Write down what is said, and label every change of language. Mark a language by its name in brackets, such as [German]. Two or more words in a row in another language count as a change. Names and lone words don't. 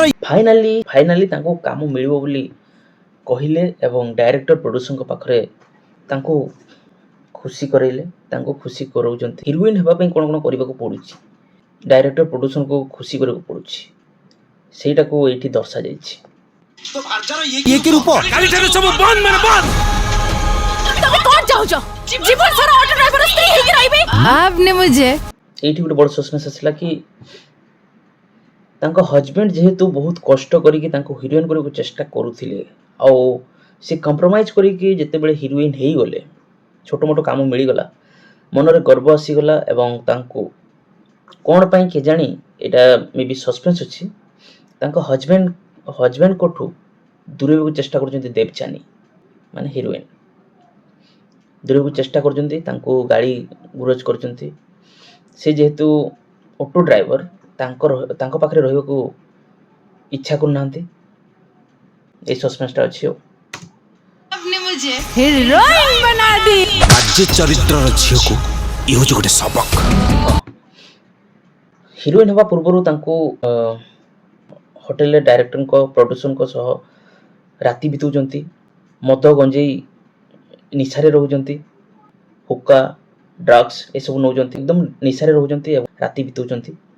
[Odia] ଫାଇନାଲି ତାଙ୍କୁ କାମ ମିଳିବ ବୋଲି କହିଲେ ଏବଂ ଡାଇରେକ୍ଟର, ପ୍ରଡ୍ୟୁସରଙ୍କ ପାଖରେ ତାଙ୍କୁ ଖୁସି କରେଇଲେ, ତାଙ୍କୁ ଖୁସି କରାଉଛନ୍ତି। ହିରୋଇନ୍ ହେବା ପାଇଁ କ'ଣ କରିବାକୁ ପଡ଼ୁଛି, ଡାଇରେକ୍ଟର, ପ୍ରଡ୍ୟୁସରଙ୍କୁ ଖୁସି କରିବାକୁ ପଡ଼ୁଛି, ସେଇଟାକୁ ଏଇଠି ଦର୍ଶାଯାଇଛି। ଇଏ କି ରୂପ? ତମେ କ'ଣ ଚାହୁଁଛ? ଜୀବନ ସାରା [English] auto driver [Odia] ସ୍ତ୍ରୀ ହେଇକି ରହିବି? [Hindi] आपने मुझे [Odia] ଏଇଠି ଗୋଟେ ବଡ଼ ସସ୍ପେନ୍ସ ଆସିଲା କି ତାଙ୍କ ହଜବେଣ୍ଡ ଯେହେତୁ ବହୁତ କଷ୍ଟ କରିକି ତାଙ୍କୁ ହିରୋଇନ୍ କରିବାକୁ ଚେଷ୍ଟା କରୁଥିଲେ, ଆଉ ସେ କମ୍ପ୍ରୋମାଇଜ୍ କରିକି ଯେତେବେଳେ ହିରୋଇନ୍ ହେଇଗଲେ, ଛୋଟ ମୋଟ କାମ ମିଳିଗଲା, ମନରେ ଗର୍ବ ଆସିଗଲା ଏବଂ ତାଙ୍କୁ କ'ଣ ପାଇଁ କେଜାଣି, ଏଇଟା ମେ ବି ସସ୍ପେନ୍ସ ଅଛି, ତାଙ୍କ ହଜବେଣ୍ଡଙ୍କଠୁ ଦୂରେଇବାକୁ ଚେଷ୍ଟା କରୁଛନ୍ତି। ଦେବଯାନୀ ମାନେ ହିରୋଇନ୍ ଦୂରେଇବାକୁ ଚେଷ୍ଟା କରୁଛନ୍ତି, ତାଙ୍କୁ ଗାଳି ଗୁଲଜ କରୁଛନ୍ତି। ସେ ଯେହେତୁ [English] auto driver, [Odia] ତାଙ୍କ ପାଖରେ ରହିବାକୁ ଇଚ୍ଛା କରୁନାହାନ୍ତି। ଏଇ ସସ୍ପେନ୍ସଟା ଅଛି। ଆଉ [Hindi] आपने मुझे हीरोइन बना दी। [Odia] ବାଜ୍ୟ ଚରିତ୍ରର ଝିଅକୁ ଇଏ ହେଉଛି ଗୋଟେ ସବକ। ହିରୋଇନ୍ ହେବା ପୂର୍ବରୁ ତାଙ୍କୁ ହୋଟେଲରେ ଡାଇରେକ୍ଟରଙ୍କ, ପ୍ରଡ୍ୟୁସରଙ୍କ ସହ ରାତି ବିତାଉଛନ୍ତି, ମଦ ଗଞ୍ଜେଇ ନିଶାରେ ରହୁଛନ୍ତି, ହୁକ୍କା, ଡ୍ରଗ୍ସ ଏସବୁ ନେଉଛନ୍ତି, ଏକଦମ ନିଶାରେ ରହୁଛନ୍ତି ଏବଂ ରାତି ବିତାଉଛନ୍ତି।